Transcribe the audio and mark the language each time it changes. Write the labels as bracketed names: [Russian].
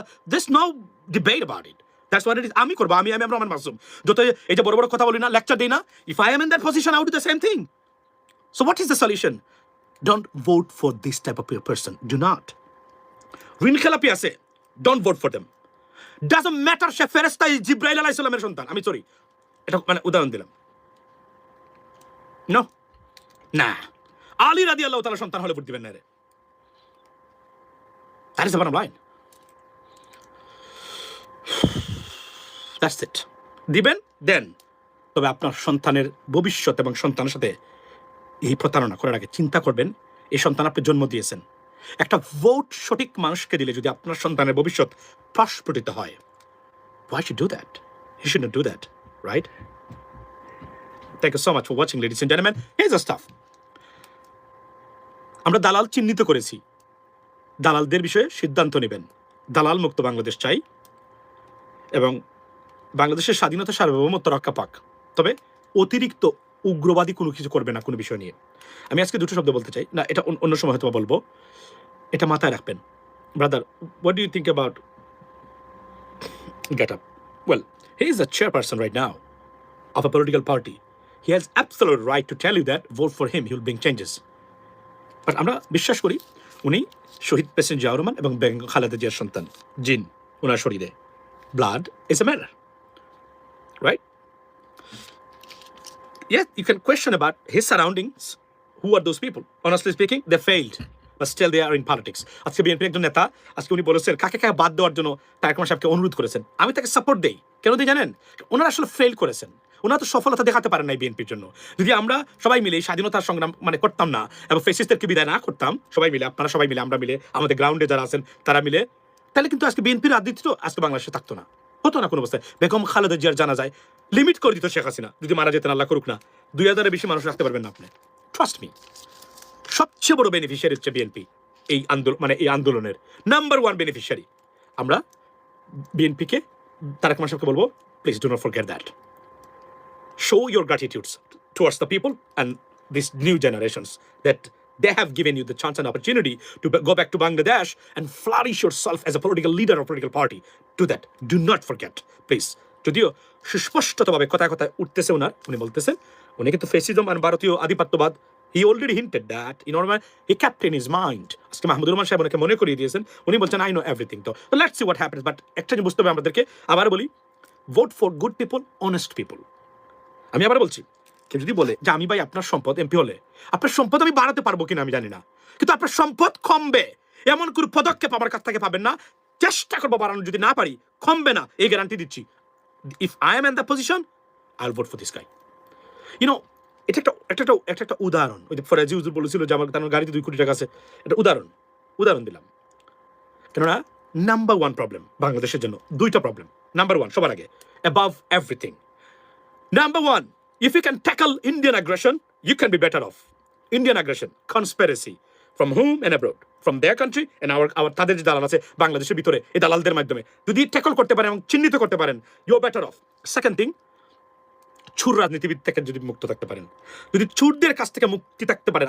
[English] There's no debate about it. That's what it is. [Bangla] আমি করবো, আমি রহমান মাসুম। যত এই যে বড় বড় কথা বলি না, লেকচার দিই না, [English] if I am in that position I would do the same thing. So what is the solution? Don't vote for this type of person. Do not. [Bangla] ঋণ খেলাপি আছে, [English] don't vote for them. Doesn't matter [Bangla] সে ফেরেশতা জিবরাইল আলাইহিস সালামের সন্তান, আমি sorry এটা মানে উদাহরণ দিলাম। নো, না, আলী রাদিয়াল্লাহু তাআলা সন্তান হলে ভোট দিবেন না রে। [English] That is the bottom line. That's it. [Bangla] দিবেন দেন, তবে আপনার সন্তানের ভবিষ্যৎ এবং সন্তানের সাথে এই প্রতারণা করার আগে চিন্তা করবেন, এই সন্তান আপনি জন্ম দিয়েছেন। একটা ভোট সঠিক মানুষকে দিলে যদি আপনার সন্তানের ভবিষ্যৎ প্রস্ফুটিত হয়, [English] why should you do that? You shouldn't do that, right? Thank you so much for watching, ladies and gentlemen. Here's the stuff. [Bangla] আমরা দালাল চিহ্নিত করেছি, দালালদের বিষয়ে সিদ্ধান্ত নেবেন। দালাল মুক্ত বাংলাদেশ চাই এবং বাংলাদেশের স্বাধীনতা সার্বভৌমত্ব রক্ষা পাক, তবে অতিরিক্ত উগ্রবাদী কোনো কিছু করবে না কোনো বিষয় নিয়ে। আমি আজকে দুটো শব্দ বলতে চাই, না এটা অন্য সময় হয়তো বলবো, এটা মাথায় রাখবেন। [English] Brother, what do you think about get up? Well, he is the chairperson right now of a political party. He has absolute right to tell you that vote for him, he will bring changes. [Bangla] But আমরা বিশ্বাস করি উনি শহীদ president Ziaur Rahman এবং বেগম খালেদা জিয়ার সন্তান, জিন ওনার শরীরে, [English] blood is a matter, right? Yes, you can question about his surroundings. Who are those people? Honestly speaking, they failed, but still they are in politics. [Bangla] আজকে বিএনপির একজন নেতা আজকে উনি বলেছেন কাকে কাকে বাদ দেওয়ার জন্য তারেক রহমান সাহেবকে অনুরোধ করেছেন। আমি তাকে সাপোর্ট দেই। কেন দিই জানেন? ওনারা আসলে ফেল করেছেন, ওনারা তো সফলতা দেখাতে পারেন নাই বিএনপির জন্য। যদি আমরা সবাই মিলে স্বাধীনতার সংগ্রাম মানে করতাম না এবং ফ্যাসিস্টদেরকে বিদায় না করতাম, সবাই মিলে, আপনারা সবাই মিলে, আমরা মিলে, আমাদের গ্রাউন্ডে যারা আছেন তারা মিলে, তাহলে কিন্তু আজকে বিএনপির রাজনীতি তো আজকে বাংলাদেশে থাকতো না, হতো না কোনো অবস্থায়। বেগম খালেদা জিয়ার জানা যায় লিমিট করে দিত শেখ হাসিনা, যদি মারা যেতেন আল্লাহ করুক না, 2000-এর বেশি মানুষ রাখতে পারবেন না আপনি। [English] trust me, [Bangla] সবচেয়ে বড় বেনিফিশিয়ারি হচ্ছে বিএনপি এই আন্দোলন, মানে এই আন্দোলনের নাম্বার 1 বেনিফিশিয়ারি আমরা বিএনপিকে। তারেক রহমান সাহেবকে বলবো, [English] Please do not forget that. Show your gratitude towards the people and these new generations that they have given you the chance and opportunity to go back to Bangladesh and flourish yourself as a political leader or political party. Do that. Do not forget, please. [Bangla] যদিও সুস্পষ্টভাবে কথায় কথায় উঠতেছে ওনার, উনি বলতেছেন উনি কিন্তু fascism আর ভারতীয় আধিপত্যবাদ, [English] he already hinted that, you know, he kept in his mind. [Bangla] আজকে মাহমুদুর রহমান সাহেব ওনাকে মনে করিয়ে দিয়েছেন, উনি বলছেন [English] I know everything. [Bangla] তো [English] let's see what happens. But [Bangla] একটা জিনিস বুঝতে হবে আমাদেরকে, আবার বলি, [English] vote for good people, honest people. [Bangla] আমি আবার বলছি, কেউ যদি বলে যে আমি ভাই আপনার সম্পদ এমপি হলে আপনার সম্পদ আমি বাড়াতে পারবো কিনা আমি জানি না, কিন্তু আপনার সম্পদ কমবে এমন কোনো পদক্ষেপ আমার কাছ থেকে পাবেন না। চেষ্টা করবো বাড়ানো, যদি না পারি কমবে না, এই গ্যারান্টি দিচ্ছি। [English] If I am in the position I will vote for this guy. [Bangla] YONO, এটা একটা উদাহরণ। ওই যে ফরাজি হুজুর বলেছিল যে আমার তার গাড়িতে 2 কোটি টাকা আছে, এটা উদাহরণ দিলাম। কেননা নাম্বার 1 প্রবলেম বাংলাদেশের জন্য, 2টা প্রবলেম। নাম্বার 1 সবার আগে, [English] Above everything, number 1, if you can tackle Indian aggression, you can be better off. Indian aggression, conspiracy, from whom and abroad, from their country and our [Bangla] তাদের যে দালাল আছে বাংলাদেশের ভিতরে, এই দালালদের মাধ্যমে যদি ট্যাকল করতে পারেন এবং চিহ্নিত করতে পারেন, [English] you are better off. Second thing, [Bangla] চুর রাজনীতিবিদ থেকে যদি মুক্ত থাকতে পারেন, যদি চুরদের কাছ থেকে মুক্তি থাকতে পারেন।